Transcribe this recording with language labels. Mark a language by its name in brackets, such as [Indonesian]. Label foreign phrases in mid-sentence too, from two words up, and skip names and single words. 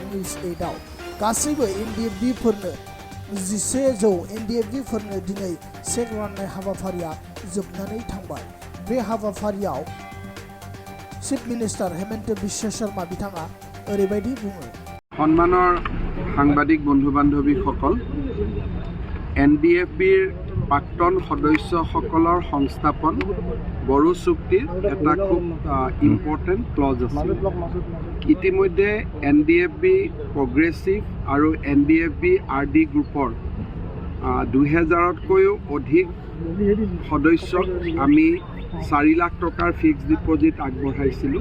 [Bodo] 8आव गासैबो NDFB-फोरनो 1100 NDFB-फोरनो दिनै चेक राननाय हाबाफारिया जोबनानै थांबाय। बे हाबाफारियाव [English] chief minister [Bodo] हेमन्त बिश्व शर्मा बिथाङा ओरैबायदि बुङो। [Assamese] সন্মানৰ সাংবাদিক বন্ধু বান্ধৱীসকল, NDFB-ৰ প্ৰাক্তন সদস্যসকলৰ সংস্থাপন বড়ো চুক্তিৰ এটা খুব [English] important clause [Assamese] আছে। ইতিমধ্যে NDFB প্ৰগ্ৰেছিভ আৰু NDFB RD গ্ৰুপৰ 2000তকৈও অধিক সদস্যক আমি 4 লাখ টকাৰ [English] fixed deposit [Assamese] আগবঢ়াইছিলোঁ।